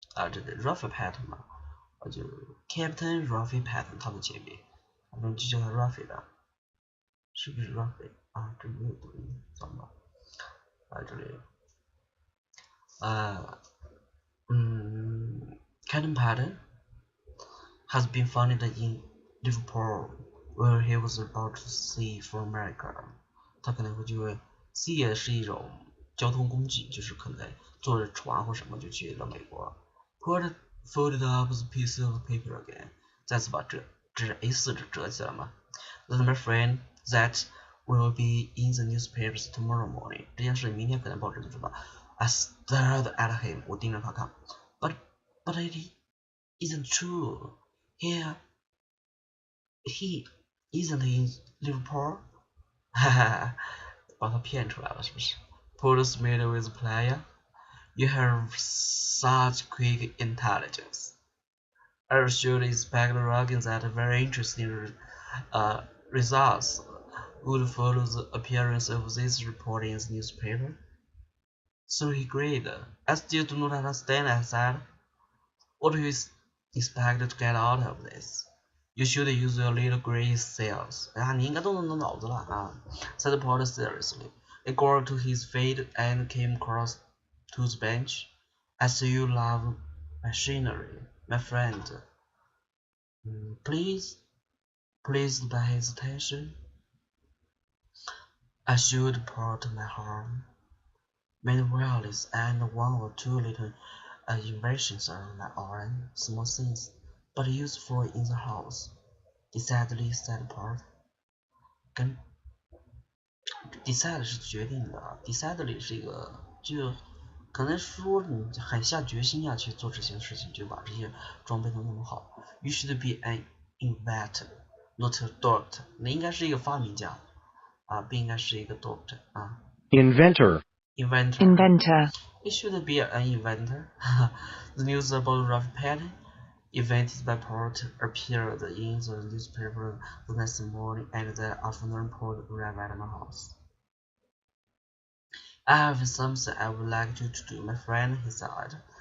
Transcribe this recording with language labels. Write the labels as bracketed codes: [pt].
[zh] 这个 Ralph Patton 嘛，就 Captain Ralph Patton 他的姐妹，反正就叫他 Ralph 的，是不是 Ralph 这里没有读音，怎么办？这里 [en] Captain Patton has been found in Liverpool, where he was about to sail for America. [zh] 他可能会就会 sea 是一种交通工具，就是可能坐着船或什么就去了美国。 [en] Porter folded up the piece of paper again. [zh] 再次把这是 A4 纸折起来嘛。 [en] That's my friend, that will be in the newspapers tomorrow morning. [zh] 这件事明天可能报纸就知道。 [en] I stared at him. [zh] 我盯着他看。 [en] But it isn't true. He isn't in Liverpool. [zh] 哈哈，把他骗出来了，是不是 ？ [en] Porter smiled with pleasure. You have such quick intelligence. I assured Inspector Rogan that very interesting results would follow the appearance of this report in the newspaper. So he agreed. I still do not understand, I said. What do you expect to get out of this? You should use your little gray cells. [zh] 你应该动动脑子了啊 [en] said Porter seriously. He got to his feet and came across to the bench. I see you love machinery, my friend. Pleased by his attention, I showed Porter my arm. Made wireless and one or two little inventions of my own, small things, but useful in the house. Decidedly said Porter. [zh] Decide 是决定的 ，decidedly 是一个就可能说你很下决心呀去做这些事情，就把这些装备都弄好。 [en] You should be an inventor, not a doctor. [zh] 你应该是一个发明家不应该是一个 doctor [en] Inventor. You should be an inventor. The news about Ralph Patton, invented by Porter, appeared in the newspaper the next morning, and that afternoon Porter arrived at my house. I have something I would like you to do, my friend, he said.